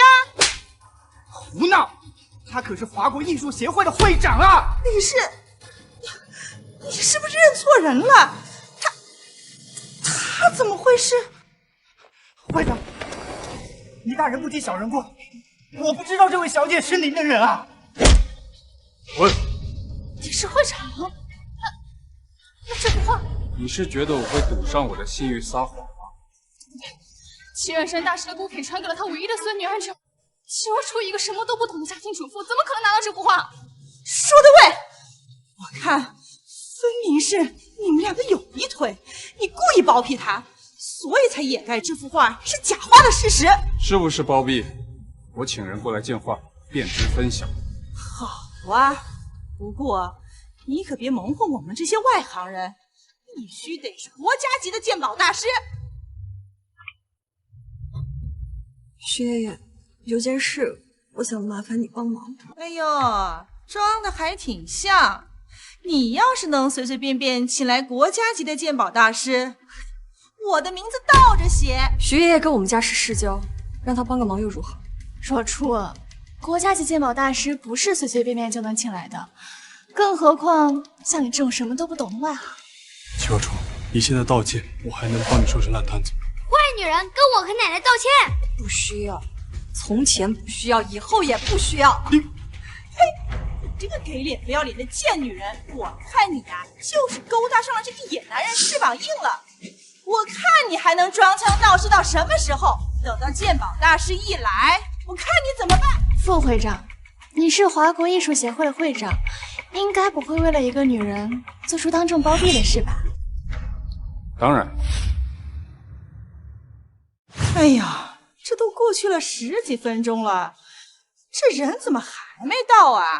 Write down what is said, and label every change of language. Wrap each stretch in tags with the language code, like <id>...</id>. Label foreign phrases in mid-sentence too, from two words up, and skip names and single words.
<zh>胡鬧！他可是華國藝術協會的會長啊！李師，你是不是認錯人了？他怎麼會是？會長，倪大人不計小人過，我不知道這位小姐是您的人啊！喂，你是会长？那这幅畫，你是觉得我会賭上我的信譽撒謊嗎？齐远山大師的孤品傳給了他唯一的孫女安哲，齊若初一個什麼都不懂的家庭主婦，怎麼可能拿到這幅畫？說得對，我看分明是你們兩個有一腿，你故意包庇他，所以才掩蓋這幅畫是假畫的事實。是不是包庇？我請人過來見畫，便知分曉。好啊，不過你可別蒙混我們這些外行人，必須得是國家級的鑑寶大師。徐爺爺，有件事我想麻煩你幫忙。哎呦，裝的還挺像。你要是能隨隨便便請來國家級的鑑寶大師，我的名字倒着寫。徐爺爺跟我們家是世交，讓他幫個忙又如何？若初，國家级鑑寶大師不是隨隨便便就能請来的，更何況像你這種什麼都不懂的外行。齐若初，你现在道歉，我還能幫你收拾爛攤子。壞女人，跟我和奶奶道歉。不需要，從前不需要，以後也不需要。你，嘿，你這個給臉不要臉的賤女人，我看你呀，就是勾搭上了這個野男人，翅膀硬了。我看你還能裝腔鬧事到什麼時候？等到鑑寶大師一來，我看你怎麼辦？副會長，你是華國藝術協會會長，應該不會為了一個女人做出當眾包庇的事吧？當然。哎呀，這都過去了10幾分鐘了，這人怎麼還沒到啊？</zh>